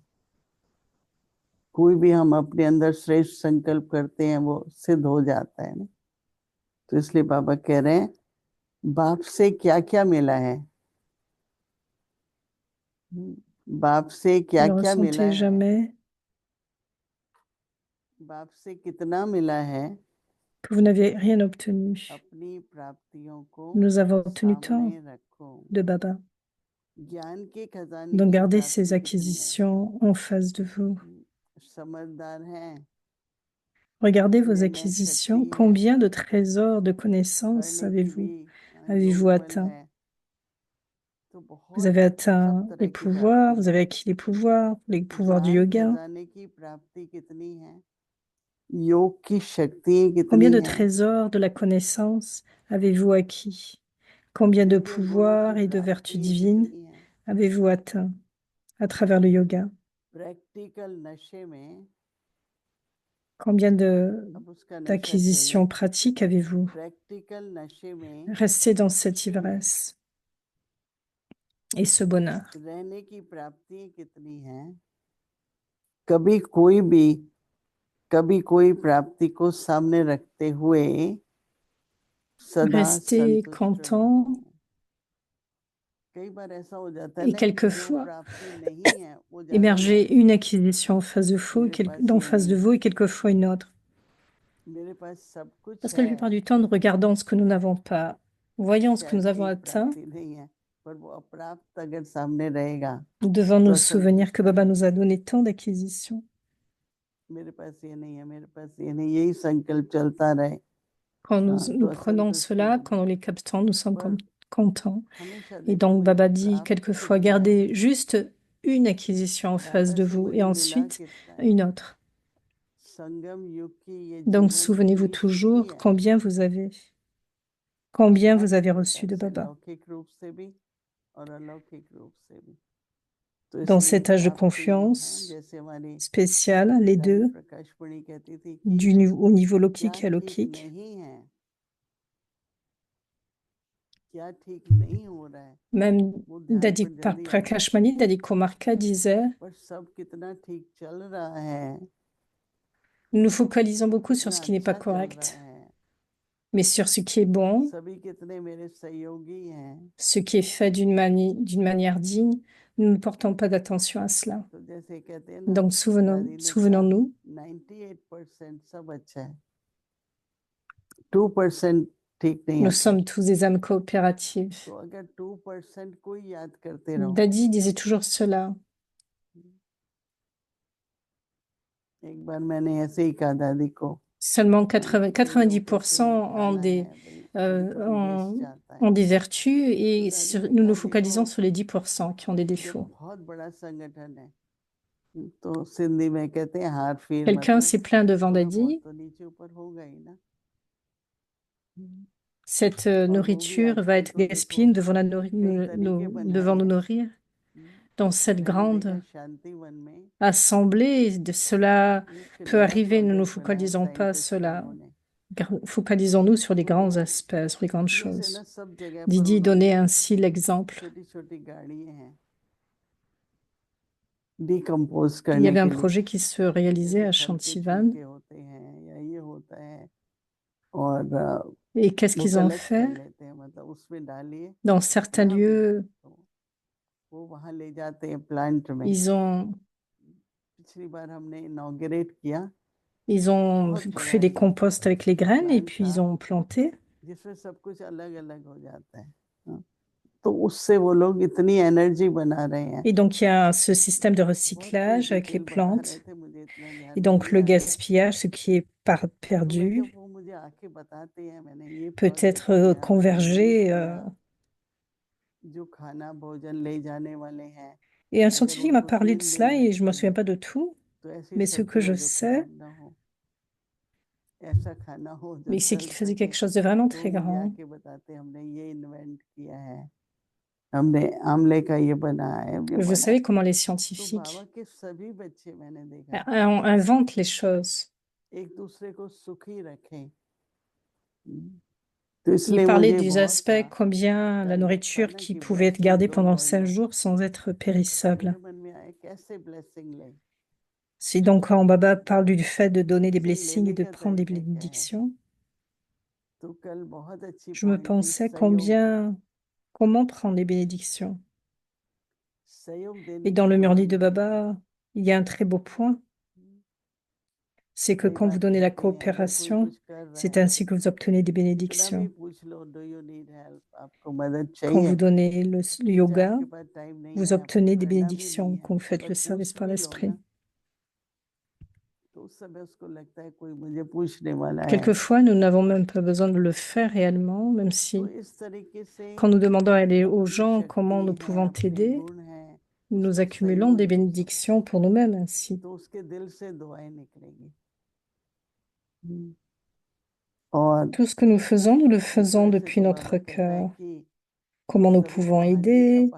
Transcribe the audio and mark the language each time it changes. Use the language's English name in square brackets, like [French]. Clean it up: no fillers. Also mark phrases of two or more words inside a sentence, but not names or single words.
[Hindi] कोई भी हम अपने अंदर श्रेष्ठ संकल्प करते हैं वो सिद्ध हो जाता है ना। तो इसलिए बाबा कह रहे हैं बाप से क्या क्या मिला है, बाप से क्या [French] Ne [Hindi] क्या मिला [French] ressentez [Hindi] है, [French] jamais [Hindi] बाप से कितना मिला है, [French] que vous n'avez rien obtenu. [Hindi] अपनी प्राप्तियों को [French] Nous avons obtenu tant [Hindi] सामने रखो। [French] de Baba. [Hindi] ज्ञान के खजाने [French] Donc [Hindi] की [French] gardez ces [Hindi] प्राप्ति कितनी है, [French] acquisitions en face de vous. [Hindi] समझदार है, [French] Regardez vos [Hindi] निर्णय [French] acquisitions. [Hindi] शक्ति है, [French] Combien de trésors de connaissances [Hindi] करने की भी [French] avez-vous [Hindi] योगबल [French] atteint? [Hindi] है। तो [French] Vous [Hindi] बहुत [French] avez [Hindi] सब [French] atteint les [Hindi] तरह की [French] pouvoirs, [Hindi] प्राप्ति [French] vous [Hindi] है। [French] avez acquis les pouvoirs du [Hindi] ज्ञान [French] yoga. [Hindi] खजाने की प्राप्ति कितनी है, योग की शक्ति [French] Combien [Hindi] कितनी [French] de [Hindi] है, [French] trésors de la connaissance avez-vous acquis? Combien de [Hindi] दिव्य गुणों की [French] pouvoirs et de vertus [Hindi] प्राप्ति [French] divines [Hindi] कितनी है। [French] avez-vous atteint à travers le yoga? [Hindi] प्रैक्टिकल नशे में, [French] Combien [Hindi] अब उसका नशा [French] d'acquisitions [Hindi] चाहिए, [French] pratiques avez-vous? [Hindi] प्रैक्टिकल नशे में [French] Restez dans cette [Hindi] खुशी में [French] ivresse et ce bonheur. [Hindi] रहने की प्राप्ति कितनी है। कभी कोई प्राप्ति को सामने रखते हुए सदा [French] Restez [Hindi] संतुष्ट [French] content [Hindi] रहो। कई बार ऐसा हो जाता है [French] et [Hindi] ना कि जो [French] quelquefois [Hindi] प्राप्ति नहीं है वो ज्यादा [French] émerger [Hindi] महत्व, [French] une acquisition en face de vous, [Hindi] मेरे पास [French] d'en [Hindi] ये [French] face [Hindi] नहीं [French] de vous [Hindi] है, [French] et quelquefois une autre. [Hindi] मेरे पास सब कुछ [French] Parce que la [Hindi] है, [French] plupart du temps, nous regardons ce que nous n'avons pas, voyons ce que nous [Hindi] शायद [French] avons [Hindi] एक [French] atteint, [Hindi] प्राप्ति नहीं है, पर वो अप्राप्त अगर सामने रहेगा [French] nous devons [Hindi] तो [French] nous souvenir que [Hindi] असंतुष्टि [French] Baba nous a [Hindi] रहेगी। [French] donné tant d'acquisitions. [Hindi] मेरे पास ये नहीं है, मेरे पास ये नहीं, यही संकल्प चलता रहे, [French] Quand [Hindi] हाँ, तो [French] nous prenons [Hindi] असंतुष्टि [French] cela, [Hindi] होगी। [French] quand nous les captons, nous sommes [Hindi] पर [French] contents. [Hindi] हमेशा [French] Et [Hindi] देखो [French] donc [Hindi] मेरे को [French] Baba dit [Hindi] प्राप्त [French] quelquefois, [Hindi] कितना है, [French] gardez juste une acquisition en face [Hindi] दादा [French] de [Hindi] से [French] vous et [Hindi] मुझे मिला [French] ensuite [Hindi] कितना है। [French] une autre. [Hindi] संगम युग की ये [French] Donc [Hindi] जीवन [French] souvenez-vous [Hindi] की [French] toujours [Hindi] स्थिति है, [French] combien vous [Hindi] हर [French] avez [Hindi] प्रकार [French] reçu de [Hindi] से [French] Baba. [Hindi] लौकिक रूप से भी और अलौकिक रूप से भी। तो [French] Dans [Hindi] इसलिए [French] cet âge de [Hindi] प्राप्ति है, [French] confiance [Hindi] जैसे हमारी [French] spécial, les [Hindi] रानी [French] deux, [Hindi] प्रकाशमणि कहती थी कि [French] au niveau [Hindi] क्या [French] lokique et [Hindi] ठीक [French] alaukique, [Hindi] नहीं है, क्या ठीक नहीं हो रहा है [French] Même [Hindi] वो ध्यान पर जल्दी आता है, [French] Prakash Mani, Dadi Komarka disait, [Hindi] पर सब कितना ठीक चल रहा है, [French] nous nous focalisons beaucoup sur [Hindi] कितना [French] ce qui n'est pas [Hindi] अच्छा चल रहा [French] correct, [Hindi] है, [French] mais sur ce qui est bon, [Hindi] सभी कितने मेरे सहयोगी हैं। [French] ce qui est fait d'une manière digne, nous ne portons pas d'attention à cela. [Hindi] तो जैसे कहते हैं ना, [French] Donc [Hindi] दादी ने कहा [French] souvenons-nous, [Hindi] 98% सब अच्छा है, 2% ठीक नहीं [French] nous [Hindi] आता। [French] sommes tous des âmes coopératives. [Hindi] तो अगर 2% को ही याद करते रहो, [French] Dadi disait toujours cela. [Hindi] एक बार मैंने ऐसे ही कहा दादी को, [French] Seulement [Hindi] कई लोगों को [French] 90% ont [Hindi] उठाना [French] des, [Hindi] है भाई, euh, उनका भी बेस्ट [French] ont, [Hindi] चाहता है। [French] ont des vertus et [Hindi] तो दादी ने [French] nous [Hindi] कहा [French] nous focalisons [Hindi] देखो [French] sur les 10% qui ont des [Hindi] ये [French] défauts. [Hindi] बहुत बड़ा संगठन है, तो सिंधी में कहते हैं हार फिर, [French] Quelqu'un [Hindi] मतलब [French] s'est plaint devant [Hindi] थोड़ा बहुत [French] Dadi. [Hindi] तो नीचे ऊपर होगा ही ना। [French] Cette [Hindi] और वो भी [French] nourriture va [Hindi] आजकल [French] être [Hindi] तो [French] gaspillée, [Hindi] देखो [French] nous devons, [Hindi] कई तरीके [French] devons [Hindi] बनाए [French] nous [Hindi] हैं। [French] nourrir. Dans cette [Hindi] मैंने देखा [French] grande [Hindi] शांति वन में [French] assemblée, cela [Hindi] एक [French] peut [Hindi] नया [French] arriver, nous ne nous [Hindi] प्रोजेक्ट बनाया [French] focalisons pas [Hindi] साइंटिस्ट [French] sur [Hindi] लोगों ने, [French] focalisons-nous sur les grands [Hindi] तो [French] aspects, sur les grandes [Hindi] जैसे ना [French] choses. [Hindi] सब जगह पर [French] Didi [Hindi] उन्होंने [French] donnait ainsi l'exemple. [Hindi] छोटी छोटी गाड़ियां हैं डिकम्पोज [French] Il y [Hindi] करने [French] avait un [Hindi] के लिए, [French] projet qui se réalisait [Hindi] जैसे [French] à [Hindi] फल के [French] Chantivan. [Hindi] छिलके होते हैं या ये होता है, और [French] Et qu'est-ce [Hindi] वो [French] qu'ils ont [Hindi] कलेक्ट कर [French] fait? [Hindi] लेते हैं, मतलब उसमें डालिए [French] Dans certains [Hindi] जहाँ भी, [French] lieux, [Hindi] तो वो वहाँ ले जाते हैं प्लांट में। [French] ils ont, [Hindi] पिछली बार हमने इनॉग्रेट किया, [French] ils ont [Hindi] बहुत बड़ा [French] fait des [Hindi] एकदम [French] composts avec les graines et [Hindi] प्लांट [French] puis [Hindi] था [French] ils ont planté. [Hindi] जिसमें सब कुछ अलग अलग हो जाता है। हाँ, तो उससे वो लोग इतनी एनर्जी बना रहे हैं। [French] Et donc, il y a ce système de [Hindi] बहुत कोई [French] recyclage avec les [Hindi] डिटेल बता रहे [French] plantes. [Hindi] थे, मुझे इतना [French] Et [Hindi] ध्यान नहीं [French] donc, le [Hindi] दिया, [French] gaspillage, ce qui est [Hindi] तो मैं जब [French] perdu, [Hindi] वो मुझे आके बताते हैं मैंने ये [French] peut [Hindi] प्रोजेक्ट [French] être [Hindi] किया, मैंने ये [French] convergé. [Hindi] किया, जो खाना भोजन ले जाने वाले हैं, [French] Et un [Hindi] अगर [French] scientifique m'a [Hindi] उनको [French] parlé de [Hindi] 3 दिन [French] cela et je ne [Hindi] लगते [French] me souviens [Hindi] हैं [French] pas de tout, [Hindi] तो ऐसी [French] mais ce [Hindi] सब्जी [French] que [Hindi] हो [French] je [Hindi] जो [French] sais, [Hindi] खराब ना हो, ऐसा खाना हो जो [French] mais c'est [Hindi] चल [French] qu'il faisait [Hindi] सके। [French] quelque chose de vraiment [Hindi] तो [French] très [Hindi] मुझे [French] grand. [Hindi] आके बताते हमने ये इन्वेंट किया है, हमने आमले का ये बनाया है, ये [French] Vous [Hindi] बनाया। [French] savez comment les [Hindi] तो बाबा [French] scientifiques [Hindi] के सभी बच्चे मैंने देखा [French] inventent les choses. [Hindi] एक दूसरे को सुखी रखें, तो [French] Il [Hindi] इसलिए [French] parlait [Hindi] मुझे [French] des [Hindi] बहुत [French] aspects, [Hindi] था [French] combien la [Hindi] ताज्जुब था [French] nourriture [Hindi] ना [French] qui [Hindi] कि [French] pouvait être [Hindi] ब्लेसिंग [French] gardée [Hindi] दो [French] pendant 5 [Hindi] वर्ड, [French] jours sans être [Hindi] तो मेरे [French] périssable. [Hindi] मन में आया कैसे ब्लेसिंग ले, [French] Si donc quand Baba parle du fait de donner des [Hindi] ब्लेसिंग [French] blessings [Hindi] लेने [French] et de [Hindi] का [French] prendre des [Hindi] तरीका क्या है। [French] bénédictions, [Hindi] तो कल बहुत अच्छी [French] je me [Hindi] पॉइंट थी, [French] pensais [Hindi] सहयोग, [French] comment prendre les bénédictions. [Hindi] सहयोग [French] Et [Hindi] देने [French] dans [Hindi] की [French] le Murli [Hindi] कहानी [French] de [Hindi] बोली। [French] Baba, il y a un très beau point, c'est que [Hindi] कई [French] quand vous [Hindi] बार [French] donnez la [Hindi] कहते हैं अगर कोई [French] coopération, [Hindi] कुछ कर रहा [French] c'est [Hindi] है, [French] ainsi que vous obtenez des [Hindi] कितना भी [French] bénédictions. [Hindi] पूछ लो, [English] do you need help, [Hindi] आपको मदद [French] Quand [Hindi] चाहिए, [French] vous donnez le [Hindi] मुझे [French] yoga, [Hindi] आपके पास टाइम नहीं [French] vous [Hindi] है, आपको [French] obtenez des [Hindi] करना भी नहीं [French] bénédictions [Hindi] है, [French] quand vous faites [Hindi] पर [French] le service [Hindi] पूछ [French] par [Hindi] भी लो [French] l'esprit. [Hindi] ना, तो उस समय उसको लगता है कोई मुझे पूछने वाला है। [French] Quelquefois, nous n'avons même pas besoin de le faire réellement, même [Hindi] तो [French] si [Hindi] इस tariके से [French] quand nous demandons aux [Hindi] अपनी [French] gens comment nous [Hindi] शक्ति है, [French] pouvons [Hindi] अपने [French] t'aider, [Hindi] गुण है, [French] nous [Hindi] उसको [French] accumulons [Hindi] सहयोग [French] des [Hindi] दो सब, [French] bénédictions pour nous-mêmes ainsi. [Hindi] तो उसके दिल से दुआएं निकलेंगी। और [French] Tout ce que nous faisons, nous le [Hindi] इस [French] faisons [Hindi] साइड से [French] depuis [Hindi] तो बाबा [French] notre [Hindi] कहता है [French] cœur. [Hindi] कि [French] Comment nous [Hindi] सभी [French] pouvons [Hindi] को हांडी का [French] aider